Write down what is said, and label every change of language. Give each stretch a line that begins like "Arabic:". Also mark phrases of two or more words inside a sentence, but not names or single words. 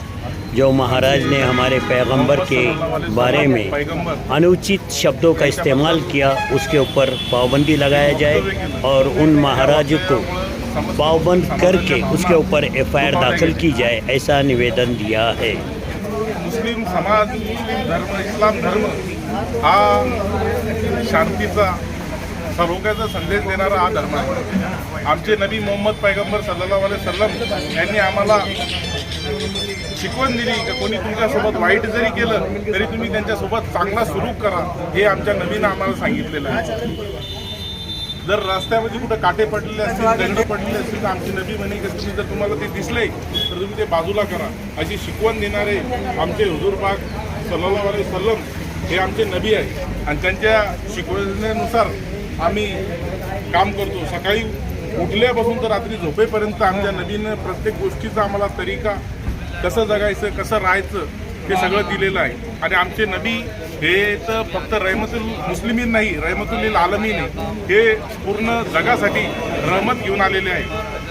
Hindi: जो महाराज ने हमारे पैगंबर के बारे में अनुचित शब्दों का इस्तेमाल किया उसके ऊपर पाबंदी लगाया जाए और उन महाराज को पाबंद करके उसके ऊपर एफआईआर दाखिल की जाए, ऐसा निवेदन दिया है।
Marathi: मुस्लिम समाज, मुस्लिम धर्म, इस्लाम धर्म हा शांतीचा सरोग्याचा संदेश देणारा हा धर्म आहे। आमचे नबी मोहम्मद पैगंबर
Arabic: صلى الله عليه وسلم
Marathi: यांनी आम्हाला शिकवण दिली की कोणी तुमच्यासोबत वाईट जरी केलं तरी तुम्ही त्यांच्यासोबत चांगला सुलूक करा, हे आमच्या नबीनं आम्हाला सांगितलेलं आहे। जर रस्त्यामध्ये कुठं काटे पडलेले असतील, दंड पडलेले असतील तर आमचे नबी म्हणे की तुम्ही जर तुम्हाला ते दिसले तर तुम्ही ते बाजूला करा, अशी शिकवण देणारे आमचे हुजूर पाक
Arabic: صلى الله عليه وسلم
Marathi: हे आमचे नबी आहे आणि त्यांच्या शिकवण्यानुसार आम्ही काम करतो। सकाळी उठल्यापासून तर रात्री झोपेपर्यंत आमच्या नबीनं प्रत्येक गोष्टीचा आम्हाला तरीका, कसं जगायचं, कसं राहायचं हे सगळं दिलेलं आहे। आणि आमचे नबी हे तर फक्त
Arabic: رحمة المسلمين
Marathi: नाही,
Arabic: رحمة العالمين
Marathi: हे पूर्ण जगासाठी रहमत घेऊन आलेले आहे।